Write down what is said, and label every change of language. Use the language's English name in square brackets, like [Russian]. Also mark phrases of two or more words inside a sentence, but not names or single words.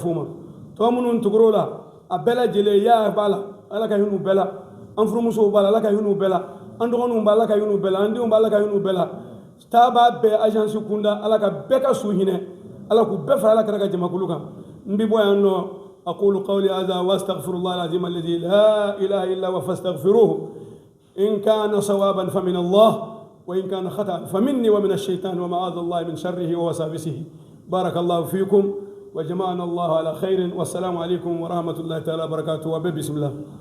[Bambara] u ma tɔ minnu tugura o la a bɛɛ lajɛlen ya b'a la ala ka hinɛ u bɛɛ la an furumusow b'a la ala ka hinɛ u bɛɛ la an dɔgɔninw b'a ala ka hinɛ u bɛɛ la an denw b'a ala ka hinɛ u bɛɛ la taa b'a bɛɛ agence kunda ala ka bɛɛ ka su hinɛ ala k'u bɛɛ fara ala kɛra ka jamakulu kan n bɛ bɔ yan nɔ [Arabic] أقول قولي هذا وأستغفر الله العظيم الذي لا إله إلا هو فاستغفروه إن كان صوابا فمن الله وإن كان خطأ فمني ومن الشيطان ومعاذ الله من شره ووساوسه بارك الله فيكم وجمعنا الله على خير والسلام عليكم ورحمة الله تعالى وبركاته وبسم الله